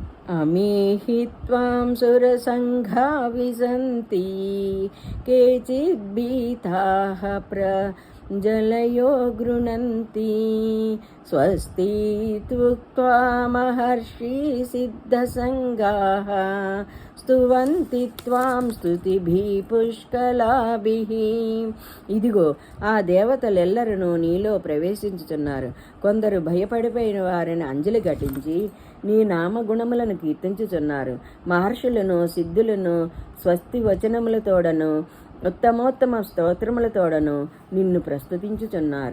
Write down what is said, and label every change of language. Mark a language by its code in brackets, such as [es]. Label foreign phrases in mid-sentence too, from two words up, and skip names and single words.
[sa] अमीहि त्वां सुरसङ्घा विसन्ति केचिद्भीताः प्रजलयो गृह्णन्ति स्वस्ति त्युक्त्वा महर्षि सिद्धसङ्गाः స్తువంతి త్వాం స్తుతిభి పుష్కలాభిః. [te] ఇదిగో ఆ దేవతలెల్లరూ నీలో ప్రవేశించుచున్నారు. కొందరు భయపడిపోయిన వారిని అంజలి ఘటించి నీ నామగుణములను కీర్తించుచున్నారు. మహర్షులను సిద్ధులను స్వస్తి వచనములతోడను ఉత్తమోత్తమ స్తోత్రములతోడను నిన్ను ప్రస్తుతించుచున్నారు.